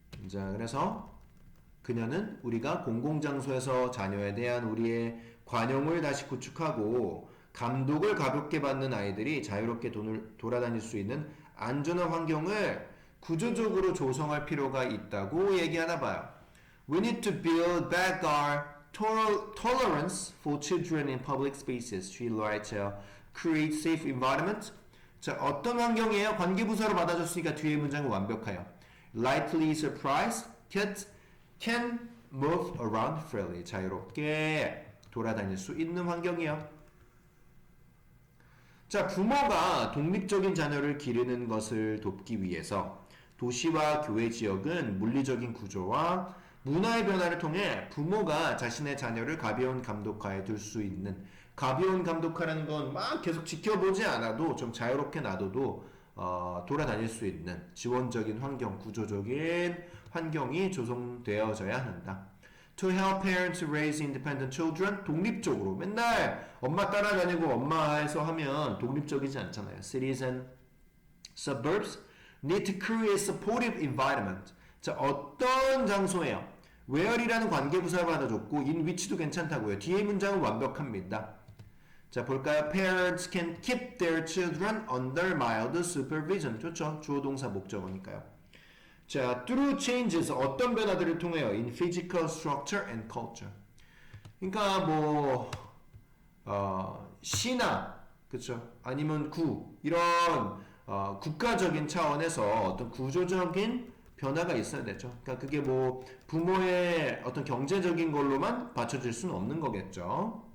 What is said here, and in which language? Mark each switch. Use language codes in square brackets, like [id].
[ko] 자, 그래서 그녀는 우리가 공공장소에서 자녀에 대한 우리의 관용을 다시 구축하고 감독을 가볍게 받는 아이들이 자유롭게 돌아다닐 수 있는 안전한 환경을 구조적으로 조성할 필요가 있다고 얘기하나 봐요. [en] We need to build back our tolerance for children in public spaces. She writes, create safe environment. [ko] 자, 어떤 환경이에요? 관계부사로 받아줬으니까 뒤에 문장은 완벽해요. [en] Lightly surprised, kids can move around freely. [ko] 자유롭게 돌아다닐 수 있는 환경이요. 자, 부모가 독립적인 자녀를 기르는 것을 돕기 위해서 도시와 교외 지역은 물리적인 구조와 문화의 변화를 통해 부모가 자신의 자녀를 가벼운 감독하에 둘 수 있는 가벼운 감독하라는 건 막 계속 지켜보지 않아도 좀 자유롭게 놔둬도 돌아다닐 수 있는 지원적인 환경, 구조적인 환경이 조성되어져야 한다. [en] To help parents raise independent children, [ko] 독립적으로 맨날 엄마 따라다니고 엄마해서 하면 독립적이지 않잖아요. [en] Cities and suburbs need to create supportive environment. [ko] 자, 어떤 장소에요? where이라는 관계부사를 받아줬고 in which도 괜찮다고요. 뒤에 문장은 완벽합니다. 자, 볼까요? [en] Parents can keep their children under mild supervision. [ko] 좋죠. 주어 동사 목적어니까요. 자, [en] through changes [ko] 어떤 변화들을 통해요? [en] In physical structure and culture. [ko] 그러니까 뭐 시나 그렇죠? 아니면 구 이런 국가적인 차원에서 어떤 구조적인 변화가 있어야 되죠. 그러니까 그게 뭐 부모의 어떤 경제적인 걸로만 받쳐질 수는 없는 거겠죠.